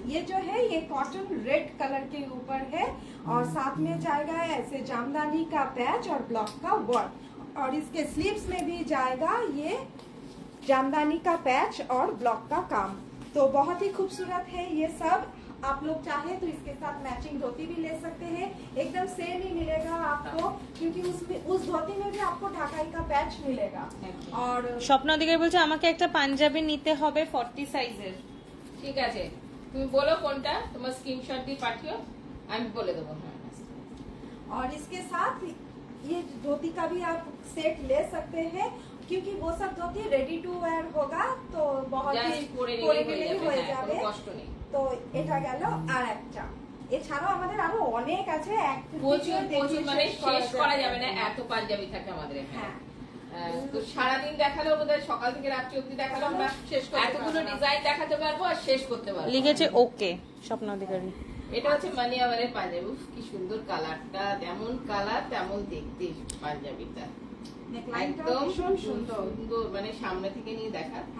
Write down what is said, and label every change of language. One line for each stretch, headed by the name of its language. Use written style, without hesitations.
Hindi: ये जो है ये कॉटन रेड कलर के ऊपर है और साथ में जाएगा ऐसे जामदानी का पैच और ब्लॉक का वर्क। और इसके स्लीव्स में भी जाएगा ये जामदानी का पैच और ब्लॉक का काम। तो बहुत ही खूबसूरत है ये सब। आप लोग चाहे तो इसके साथ मैचिंग धोती भी ले सकते हैं, एकदम सेम ही मिलेगा आपको, क्योंकि उसमें उस धोती में भी आपको ढाकाई का पैच मिलेगा। और
Bangla: স্বপ্ন অধিকারী বলছে আমাকে একটা পাঞ্জাবি নিতে হবে 40 সাইজের। ঠিক আছে, তুমি বলো কোনটা, তোমার স্ক্রিনশট দিয়ে পাঠিও, আমি বলে দেবো।
Hindi: और इसके साथ ये धोती का भी आप सेट ले सकते हैं, क्योंकि वो सब धोती रेडी टू वेयर होगा, तो बहुत ही
Bangla: পরে নিলেই হয়ে যাবে, কষ্ট নেই। তো এটা গেল আর একটা। এছাড়াও আমাদের আরো অনেক আছে, প্রচুর প্রচুর, মানে শেষ করা যাবে না, এত পাঞ্জাবি থাকে আমাদের এখানে। তো সারাদিন দেখালেও বোধহয় সকাল থেকে রাত্রি অব্দি দেখালেও আমরা শেষ করতে পারবো, এতগুলো ডিজাইন দেখাতে পারবো আর শেষ করতে পারবো। লিখেছে ওকে স্বপ্ন অধিকারী। এটা হচ্ছে মানিয়াবারের পাঞ্জাবি, কি সুন্দর কালারটা, যেমন কালার তেমন দেখতে পাঞ্জাবিটা, একদম সুন্দর, মানে সামনে থেকে নিয়ে দেখা।